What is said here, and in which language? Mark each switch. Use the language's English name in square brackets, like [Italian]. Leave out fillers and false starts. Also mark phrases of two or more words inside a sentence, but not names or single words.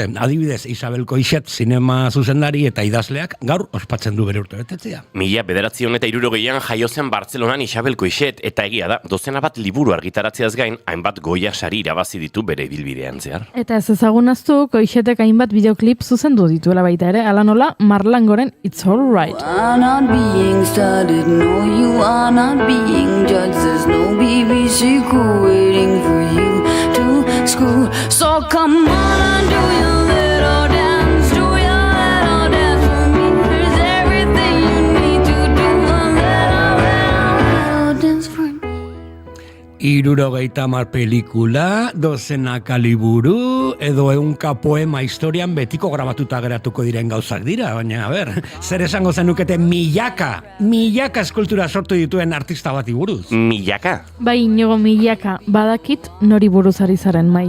[Basque] Adibidez, Isabel Coixet zinema zuzendari eta idazleak gaur ospatzen du bere urtebetetzea. 1960 jaio zen Bartzelonan Isabel Coixet eta egia da, dozena bat liburu argitaratzeaz gain, hainbat Goya sari irabazi ditu bere ibilbidean zehar. Eta ez ezagunaztu, Coixetek hainbat bideoklip zuzendu dituela baita ere, ala nola Marlangoren It's All Right. [English] I'm not being studied, no, you are not being judged. There's no BBC crew waiting for you to school. So come on, do your little dance, do your little dance for me. There's everything you need to do a little dance for me. [Basque] 70 pelikula, dozenaka liburu, edo 100 poema historian betiko grabatuta geratuko diren gauzak dira, baina, zer esango zenukete milaka eskultura sortu dituen artista bati buruz? Milaka? Bai, Inigo milaka, badakit nori buruz ari zaren mai.